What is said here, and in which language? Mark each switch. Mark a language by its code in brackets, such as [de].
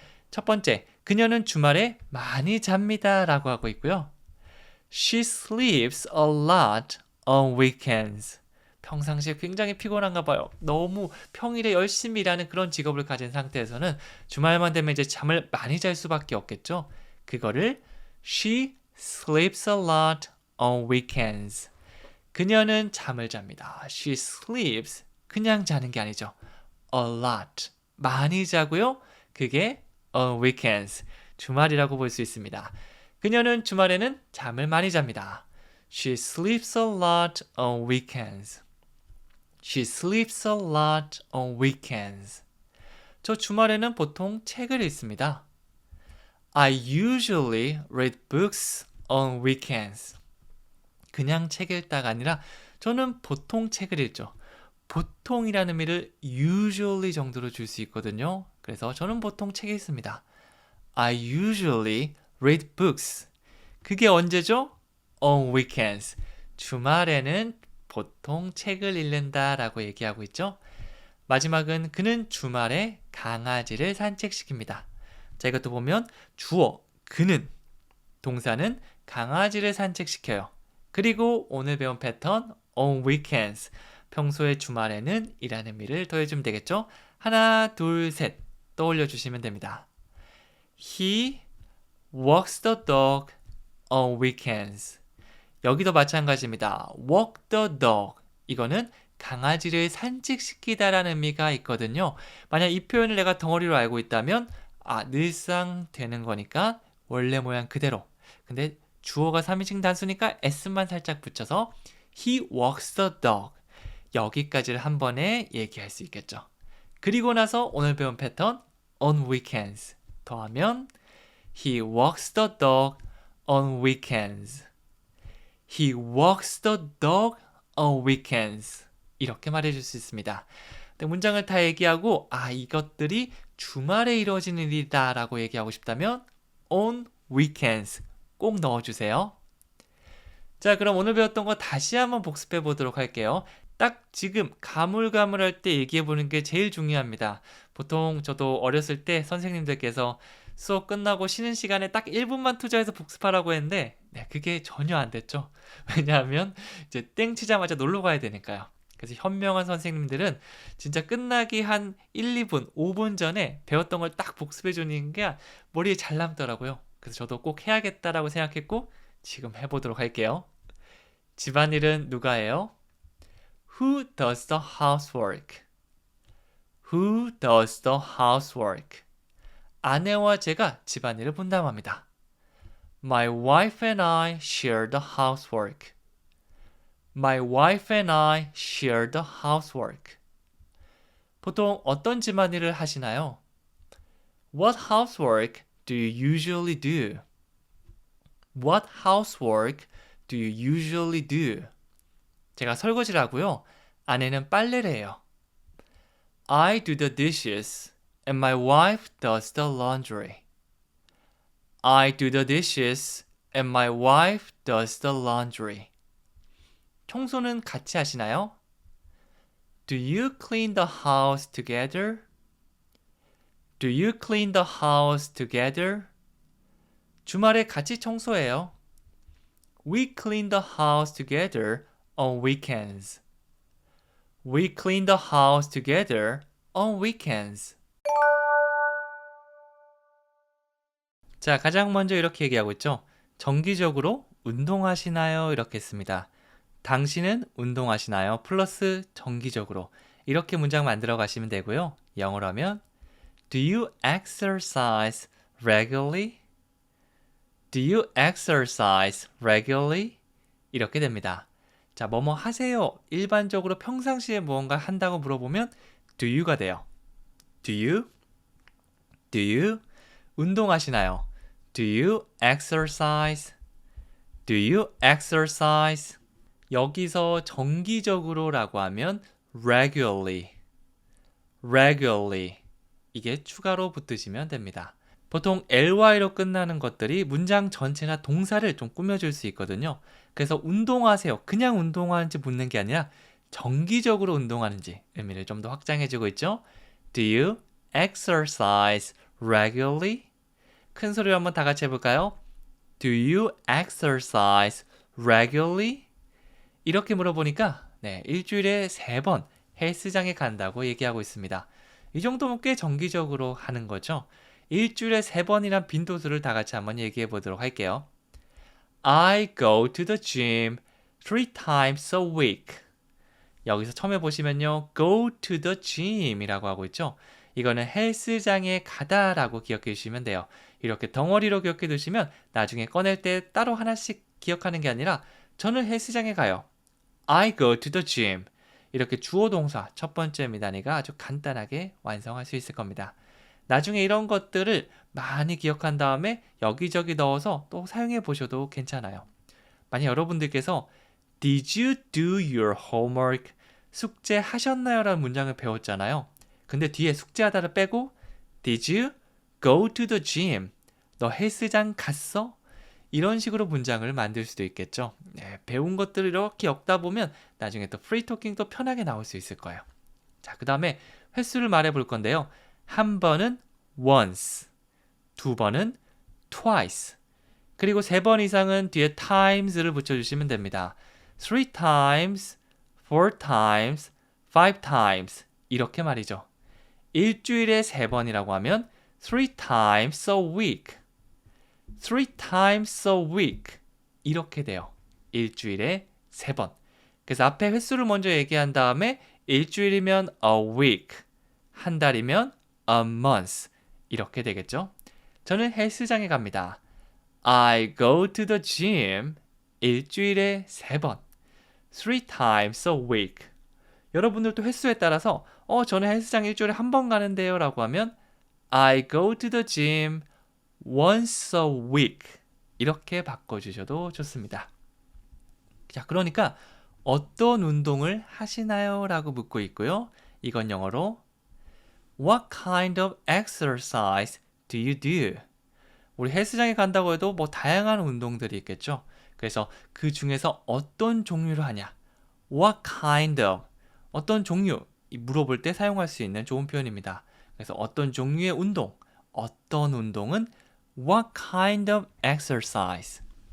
[ko] 첫 번째, 그녀는 주말에 많이 잡니다 라고 하고 있고요. [en] She sleeps a lot on weekends. [ko] 평상시에 굉장히 피곤한가 봐요. 너무 평일에 열심히 일하는 그런 직업을 가진 상태에서는 주말만 되면 이제 잠을 많이 잘 수밖에 없겠죠. 그거를 [en] She sleeps a lot on weekends. [ko] 그녀는 잠을 잡니다. [en] She sleeps. [ko] 그냥 자는 게 아니죠. [en] A lot. [ko] 많이 자고요. 그게 [en] on weekends. [ko] 주말이라고 볼 수 있습니다. 그녀는 주말에는 잠을 많이 잡니다. [en] She sleeps a lot on weekends. She sleeps a lot on weekends. [ko] 저 주말에는 보통 책을 읽습니다. [en] I usually read books on weekends. [ko] 그냥 책 읽다가 아니라 저는 보통 책을 읽죠. 보통이라는 의미를 usually 정도로 줄 수 있거든요. 그래서 저는 보통 책 읽습니다. [en] I usually read books. [ko] 그게 언제죠? [en] On weekends. [ko] 주말에는 보통 책을 읽는다라고 얘기하고 있죠. 마지막은 그는 주말에 강아지를 산책시킵니다. 자, 이것도 보면 주어, 그는, 동사는 강아지를 산책시켜요. 그리고 오늘 배운 패턴, on weekends, 평소에 주말에는 이라는 의미를 더해주면 되겠죠? 하나, 둘, 셋 떠올려 주시면 됩니다. [en] He walks the dog on weekends. [ko] 여기도 마찬가지입니다. [en] walk the dog. [ko] 이거는 강아지를 산책시키다라는 의미가 있거든요. 만약 이 표현을 내가 덩어리로 알고 있다면 늘상 되는 거니까 원래 모양 그대로. 근데 주어가 3인칭 단수니까 s만 살짝 붙여서 [en] he walks the dog. [ko] 여기까지를 한 번에 얘기할 수 있겠죠. 그리고 나서 오늘 배운 패턴 [en] on weekends [ko] 더하면 [en] he walks the dog on weekends. He walks the dog on weekends. [ko] 이렇게 말해줄 수 있습니다. 근데 문장을 다 얘기하고 이것들이 주말에 이루어지는 일이다 라고 얘기하고 싶다면 on weekends 꼭 넣어주세요. 자, 그럼 오늘 배웠던 거 다시 한번 복습해 보도록 할게요. 딱 지금 가물가물할 때 얘기해 보는 게 제일 중요합니다. 보통 저도 어렸을 때 선생님들께서 수업 끝나고 쉬는 시간에 딱 1분만 투자해서 복습하라고 했는데 그게 전혀 안 됐죠. 왜냐하면 이제 땡 치자마자 놀러 가야 되니까요. 그래서 현명한 선생님들은 진짜 끝나기 한 1, 2분, 5분 전에 배웠던 걸 딱 복습해 주는 게 머리에 잘 남더라고요. 그래서 저도 꼭 해야겠다라고 생각했고 지금 해보도록 할게요. 집안일은 누가 해요? [en] Who does the housework? Who does the housework? [ko] 아내와 제가 집안일을 분담합니다. [en] My wife and I share the housework. My wife and I share the housework. [ko] 보통 어떤 집안일을 하시나요? [en] What housework do you usually do? What housework do you usually do? [ko] 제가 설거지를 하고요. 아내는 빨래를 해요. [en] I do the dishes and my wife does the laundry. I do the dishes and my wife does the laundry. [ko] 청소는 같이 하시나요? [en] Do you clean the house together? Do you clean the house together? [ko] 주말에 같이 청소해요. [en] We clean the house together on weekends. We clean the house together on weekends. [ko] 자, 가장 먼저 이렇게 얘기하고 있죠. 정기적으로 운동하시나요? 이렇게 했습니다. 당신은 운동하시나요? 플러스 정기적으로. 이렇게 문장 만들어 가시면 되고요. 영어로 하면 [en] Do you exercise regularly? Do you exercise regularly? [ko] 이렇게 됩니다. 자, 뭐뭐 하세요. 일반적으로 평상시에 무언가 한다고 물어보면 do you가 돼요. [en] Do you? Do you? [ko] 운동하시나요? [en] Do you exercise? Do you exercise? [ko] 여기서 정기적으로라고 하면 regularly. [en] regularly. [ko] 이게 추가로 붙으시면 됩니다. 보통 ly로 끝나는 것들이 문장 전체나 동사를 좀 꾸며줄 수 있거든요. 그래서 운동하세요. 그냥 운동하는지 묻는 게 아니라 정기적으로 운동하는지 의미를 좀 더 확장해주고 있죠. [en] Do you exercise regularly? [ko] 큰 소리로 한번 다 같이 해볼까요? [en] Do you exercise regularly? [ko] 이렇게 물어보니까 일주일에 3번 헬스장에 간다고 얘기하고 있습니다. 이 정도면 꽤 정기적으로 하는 거죠. 일주일에 3번이란 빈도수를 다 같이 한번 얘기해 보도록 할게요. [en] I go to the gym 3 times a week. [ko] 여기서 처음에 보시면요. [en] go to the gym [ko] 이라고 하고 있죠. 이거는 헬스장에 가다라고 기억해 주시면 돼요. 이렇게 덩어리로 기억해 두시면 나중에 꺼낼 때 따로 하나씩 기억하는 게 아니라 저는 헬스장에 가요. [en] I go to the gym. [ko] 이렇게 주어 동사 첫 번째 미단이가 아주 간단하게 완성할 수 있을 겁니다. 나중에 이런 것들을 많이 기억한 다음에 여기저기 넣어서 또 사용해 보셔도 괜찮아요. 만약 여러분들께서 [en] Did you do your homework? [ko] 숙제 하셨나요? 라는 문장을 배웠잖아요. 근데 뒤에 숙제하다를 빼고 [en] Did you go to the gym? [ko] 너 헬스장 갔어? 이런 식으로 문장을 만들 수도 있겠죠. 배운 것들을 이렇게 엮다 보면 나중에 또 프리토킹도 편하게 나올 수 있을 거예요. 자, 그 다음에 횟수를 말해 볼 건데요. 한 번은 once, 2번은 twice, 그리고 3번 이상은 뒤에 times를 붙여주시면 됩니다. [en] 3 times, 4 times, 5 times [ko] 이렇게 말이죠. 일주일에 3번이라고 하면 [en] 3 times a week, 3 times a week [ko] 이렇게 돼요. 일주일에 3번. 그래서 앞에 횟수를 먼저 얘기한 다음에 일주일이면 a week, 한 달이면 a month 이렇게 되겠죠. 저는 헬스장에 갑니다. [en] I go to the gym [ko] 일주일에 3번, [en] 3 times a week. [ko] 여러분들도 횟수에 따라서 저는 헬스장 일주일에 한 번 가는데요 라고 하면 [en] I go to the gym once a week [ko] 이렇게 바꿔주셔도 좋습니다. 자, 그러니까 어떤 운동을 하시나요? 라고 묻고 있고요. 이건 영어로 [en] What kind of exercise do you do? [ko] 우리 헬스장에 간다고 해도 뭐 다양한 운동들이 있겠죠. 그래서 그 중에서 어떤 종류를 하냐? What kind of 어떤 종류 물어볼 때 사용할 수 있는 좋은 표현입니다. 그래서 어떤 종류의 운동, 어떤 운동은 [en] What kind of exercise?